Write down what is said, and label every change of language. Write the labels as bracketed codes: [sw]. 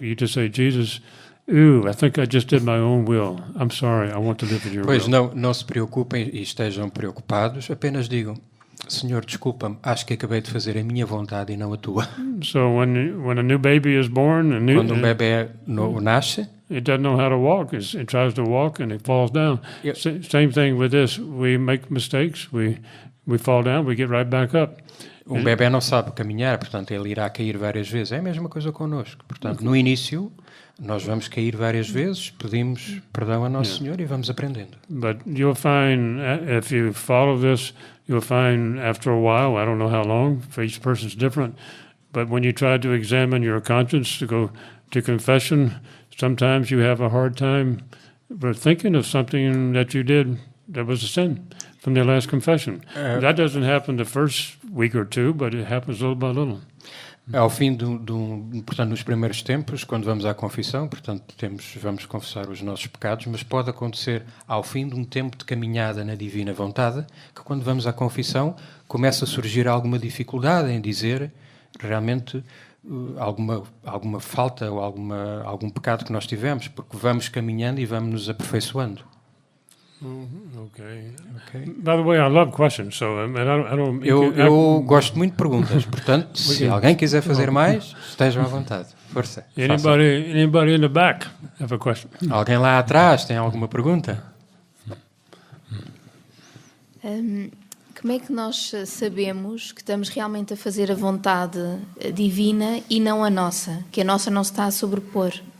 [en] You just say, Jesus, I think I just did my own will. I'm sorry. I want to live in your [pt] Pois [en] will. [pt] não se preocupem e estejam preocupados, apenas digam, Senhor, desculpa-me, acho que acabei de fazer a minha vontade e não a tua. [en] So when a new baby is born, [pt] Quando um bebê nasce, [en] it doesn't know how to walk. It tries to walk and it falls down. Yep. Same thing with this. We make mistakes. We fall down. We get right back up. [pt] um bebê não sabe caminhar, portanto ele irá cair várias vezes. É a mesma coisa connosco. Portanto, no início, nós vamos cair várias vezes, pedimos perdão a Nosso Senhor e vamos aprendendo. [en] But you'll find, if you follow this, you'll find after a while, I don't know how long, for each person's different, but when you try to examine your conscience, to go to confession, sometimes you have a hard time thinking of something that you did that was a sin from their last confession. That doesn't happen the first week or two, but it happens little by little. [pt] Ao fim portanto, nos primeiros tempos, quando vamos à confissão, portanto, vamos confessar os nossos pecados, mas pode acontecer ao fim de um tempo de caminhada na divina vontade, que quando vamos à confissão começa a surgir alguma dificuldade em dizer realmente alguma falta ou algum pecado que nós tivemos, porque vamos caminhando e vamos nos aperfeiçoando. [en] Okay. Okay? By the way, I love questions, so I don't. [pt] Eu gosto muito de perguntas, portanto, se alguém quiser fazer mais, estejam à vontade. Força. Façam. [en] Anybody in the back have a question? [pt] Alguém lá atrás tem alguma pergunta? Como é que nós sabemos que estamos realmente a fazer a vontade divina e não a nossa? Que a nossa não se está a sobrepor?